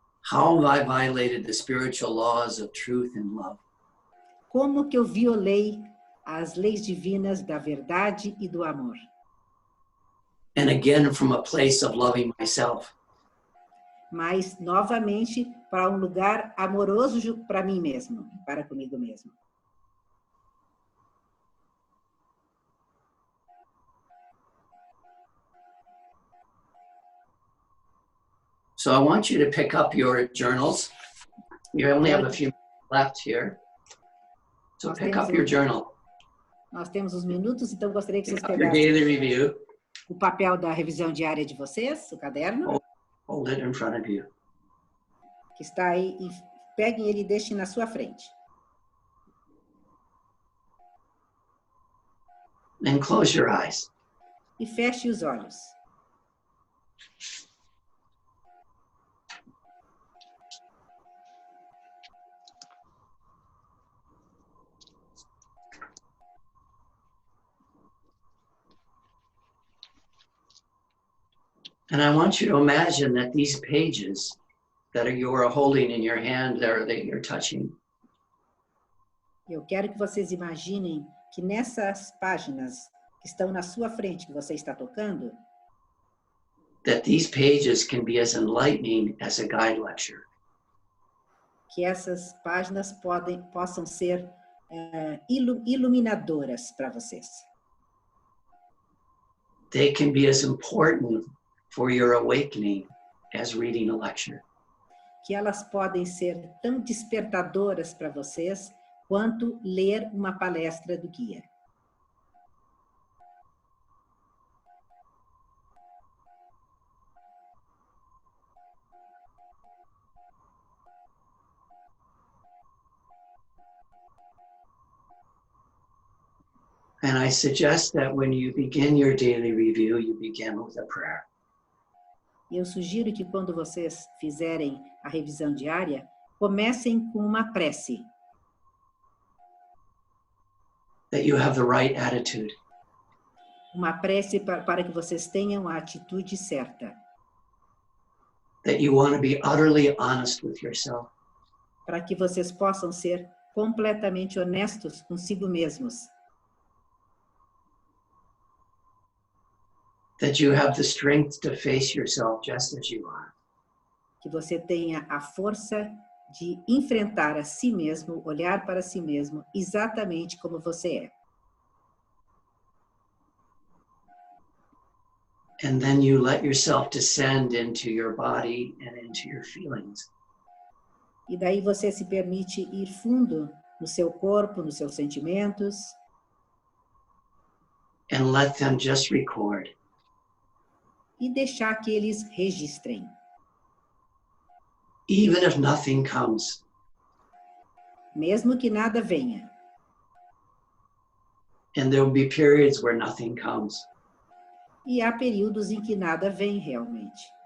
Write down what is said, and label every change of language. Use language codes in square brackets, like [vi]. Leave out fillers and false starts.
[en] How have I violated the spiritual laws of truth and love? [pt] Como que eu violei as leis divinas da verdade e do amor? [en] And again, from a place of loving myself. [pt] Mas, novamente, para um lugar amoroso para mim mesmo, para comigo mesmo. [en] So I want you to pick up your journals. You only have a few left here. So pick up your journal. [pt] Nós temos uns minutos, então gostaria que vocês [en] Your [pt] pegassem [en] daily review. [pt] o papel da revisão diária de vocês, o caderno. [en] hold it in front of you. [pt] que está aí, e peguem ele e deixem na sua frente. [en] And close your eyes. [pt] E feche os olhos. [en] And I want you to imagine that these pages that you are holding in your hand there, that you're touching, [pt] Eu quero que vocês imaginem que nessas páginas que estão na sua frente, que você está tocando, [en] that these pages can be as enlightening as a guide lecture. [pt] que essas páginas possam ser iluminadoras para vocês. [en] They can be as important for your awakening as reading a lecture. [pt] Que elas podem ser tão despertadoras para vocês quanto ler uma palestra do guia. [en] And I suggest that when you begin your daily review, you begin with a prayer. [pt] E eu sugiro que quando vocês fizerem a revisão diária, comecem com uma prece. [en] That you have the right attitude. [pt] Uma prece para que vocês tenham a atitude certa. [en] That you want to be utterly honest with yourself. [pt] Para que vocês possam ser completamente honestos consigo mesmos. [en] That you have the strength to face yourself just as you are. [pt] Que você tenha a força de enfrentar a si mesmo, olhar para si mesmo, exatamente como você é. [en] And then you let yourself descend into your body and into your feelings. [pt] E daí você se permite ir fundo no seu corpo, nos seus sentimentos. [en] And let them just record. [pt] E deixar que eles registrem. [en] Even if nothing comes. [pt] Mesmo que nada venha. [en] And there will be periods where nothing comes. [pt] E há períodos em que nada vem realmente.